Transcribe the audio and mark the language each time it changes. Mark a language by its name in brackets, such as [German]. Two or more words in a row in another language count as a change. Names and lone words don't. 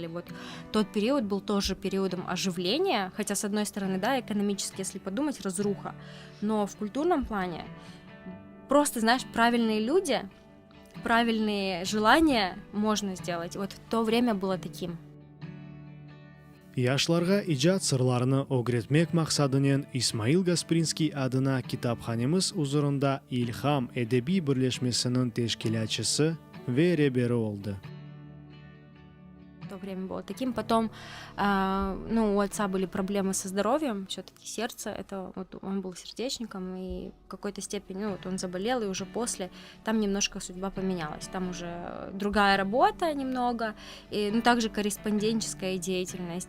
[Russian] Вот тот период был тоже периодом оживления, хотя, с одной стороны, да, экономически, если подумать, разруха, но в культурном плане просто, знаешь, правильные люди, правильные желания можно сделать. Вот в то время было таким. [Crimean Tatar] Яшларга ижад сырларыны огретмек максадынен Исмаил Гаспринский адына китапханемыз узурунда Илхам эдеби бирлешмесинин тешкилатчысы ве ребери болду. [Russian] В то время было таким. Потом, ну, у отца были проблемы со здоровьем, все-таки сердце, это вот он был сердечником, и в какой-то степени, ну, вот он заболел, и уже после там немножко судьба поменялась. Там уже другая работа немного, и, ну, также корреспондентская деятельность.